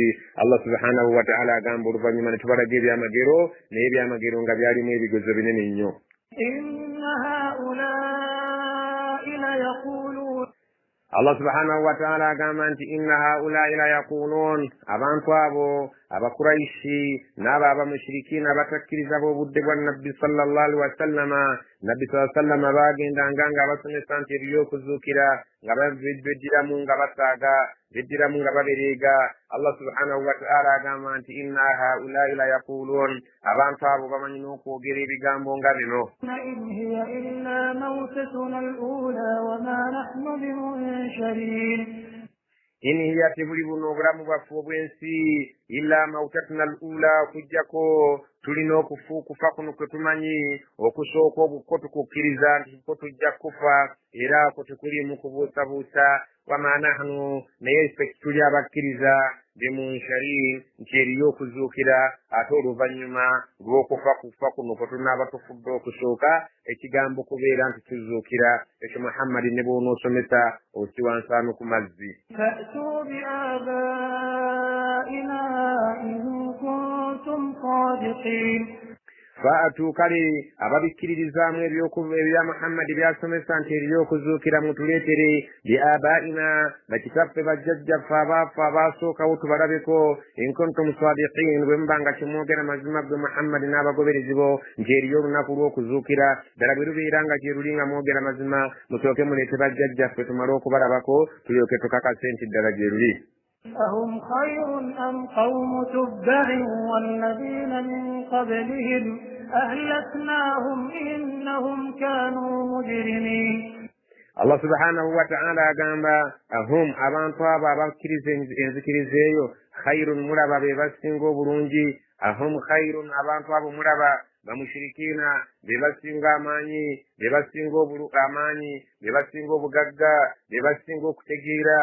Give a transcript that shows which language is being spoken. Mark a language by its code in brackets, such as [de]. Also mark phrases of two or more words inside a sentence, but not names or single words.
[lg] Allah [ar] سبحانه وتعالى [lg] agamba oluvannyuma ne tubalaga ebyamagero, naye ebyamagero nga byalimu ebigezo binene nnyo. Allah [ar] سبحانه وتعالى [lg] agamba nti [ar] إن هؤلاء ليقولون, [lg] abantu abo abakuraishi n'abo abamushirikina abatakkiriza b'obudde bwa nabbi [ar] صلى الله عليه وسلم, [lg] nabbi [ar] صلى الله عليه وسلم [lg] bagendanga nga abasomesa nti eby'okuzuukira nga beddiramu nga basaaga, beddiramu nga babereega. Allah [ar] سبحانه وتعالى [lg] agamba nti [ar] إن هؤلاء ليقولون, [lg] abantu abo bamanyi n'okwogera ebigambo nga bino. [ar] إن هي إلا موتتنا الأولى وما نحن بمنشرين, إن هي [lg] tebuli buno obulamu bwaffe obw'ensi [ar] إلا موتتنا الأولى, [lg] okujjako tulina okufa kuno kwe tumanyi okusooka obukko tukukkiriza nti ko tujja kufa, era ko tekuliimu kubuusabuusa. [ar] وما نحن, [lg] naye ffe tuli abakkiriza bimunsharin, nti eriyo okuzuukira ate oluvannyuma lw'okufa kuno kwe tunaaba tufudde okusooka ekigambo kubeera nti tuzuukira. Ekyo Muhammadi ne bw'onoosomesa osiwansano ku mazzi. [ar] فأتوا بآبائنا إن كنتم صادقين, [lg] Fa'atu, kale ababikkiririzaamu ebya Muhammadi byasomesa nti eriyo okuzuukira mutuleetere bi'abaina, bakitaffe bajjajjaffe abaafa abaasookawo tubalabeko. [ar] إن كنتم صادقين, [lg] bwe muba nga kimwogera mazima gwe Muhammadi n'abagoberezi bo nti eriyo olunaku lw'okuzuukira, ddala bwe lubeera nga gye luli nga mwogera mazima, musooke muleete bajjajjaffe tumale okubalabako tulyoke tukakase nti ddala gye luli. [ar] أهم خير أم قوم تبع والذين من قبلهم أهلكناهم إنهم كانوا مجرمين. [lg] Allah [ar] سبحانه وتعالى [lg] agamba ahum, abantu abo abakkiriza enzikiriza eyo, khairun, mulaba be basinga obulungi. [ar] أهم خير, [lg] abantu abo mulaba bamushirikiina be basinga amaanyi, be basinga amaanyi, be basinga obugagga, be basinga okutegeera.